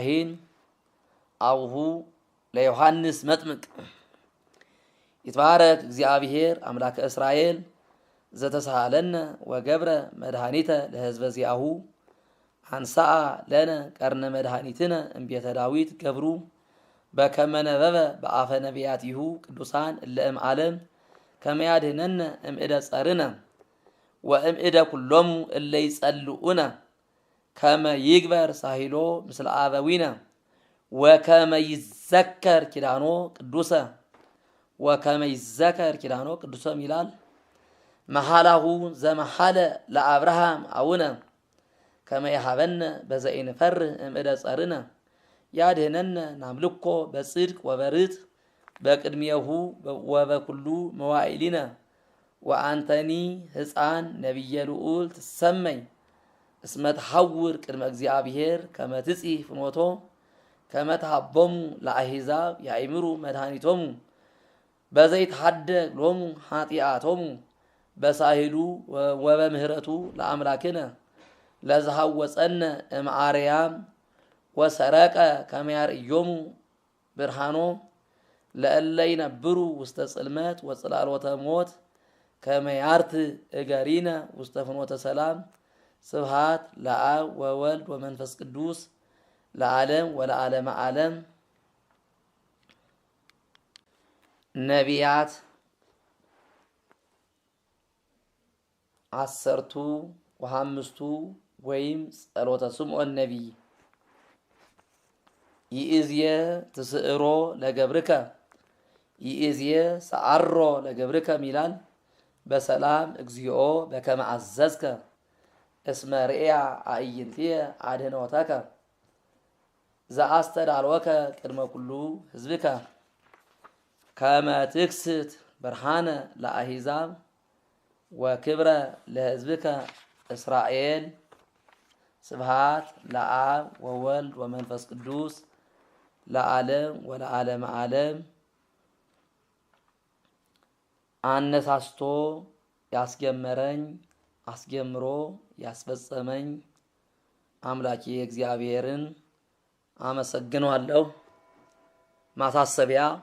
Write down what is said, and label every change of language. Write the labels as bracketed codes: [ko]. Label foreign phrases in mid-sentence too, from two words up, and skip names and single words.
[gez] ካህን አቡሁ ለዮሐንስ መጥምቅ ይትባረክ እግዚአብሔር አምላከ እስራኤል ዘተሳሃለነ ወገብረ መድኃኒተ ለሕዝበ ዚአሁ አንሳአ ለነ ቀርነ መድኃኒትነ እምቤተ ዳዊት ገብሩ በከመ ነበበ በአፈ ነቢያቲሁ ቅዱሳን እለ እምዓለም ከመ ያድኅነነ እምእደ ጸርነ ወእምእደ ኩሎሙ እለ ይጸልኡነ ከመ ይግበር ሳሂሎ ምስለ አበዊነ ወከመ ይዘከር ኪዳኖ ቅዱሰ ወከመ ይዘከር ኪዳኖ ቅዱሰም ይላል። መሐላሁ ዘመሐለ ለአብርሃም አቡነ ከመ ይሃበነ በዘኢንፈርህ እምእደ ጸርነ ያድኅነነ ናምልኮ በጽድቅ ወበርት በቅድሜሁ ወበኩሉ መዋዕሊነ ወአንተኒ ሕፃን ነቢየ ልዑል ትሰመይ እስመ ተሐውር ቅድመ እግዚአብሔር ከመ ትጽሕ ፍኖቶ ከመ ተሃቦሙ ለአሕዛብ ያእምሩ መድኃኒቶሙ በዘይትሐደግ ሎሙ ኃጢአቶሙ በሳሂሉ ወበምህረቱ ለአምላክነ ለዝሃወፀነ እምአርያም ወሰረቀ ከመ ያርእዮሙ ብርሃኖ ለእለ ይነብሩ ውስተ ጽልመት ወጽላሎተ ሞት ከመ ያርትዕ እገሪነ ውስተ ፍኖተ ሰላም። ስብሐት ለአብ ወወልድ ወመንፈስ ቅዱስ ለዓለም ወለዓለመ ዓለም። ነቢያት 10ቱ ወ5ቱ ወይም ጸሎተ ስምዖን ነቢይ ይእዝየ ትስዕሮ ለገብርከ ይእዝየ ሰዓሮ ለገብርከ ሚላል በሰላም እግዚኦ በከመ አዘዝከ እስመ ርእያ አዕይንትየ አድኅኖተከ ዘአስተዳልወከ ቅድመ ኩሉ ሕዝብከ ከመ ትክስት ብርሃነ ለአሕዛብ ወክብረ ለሕዝብከ እስራኤል። ስብሐት ለአብ ወወልድ ወመንፈስ ቅዱስ ለዓለም ወለዓለመ ዓለም። [am] አነሳስቶ ያስጀመረኝ አስጀምሮ ያስፈጸመኝ አምላኬ እግዚአብሔርን አመሰግነዋለሁ። ማሳሰቢያ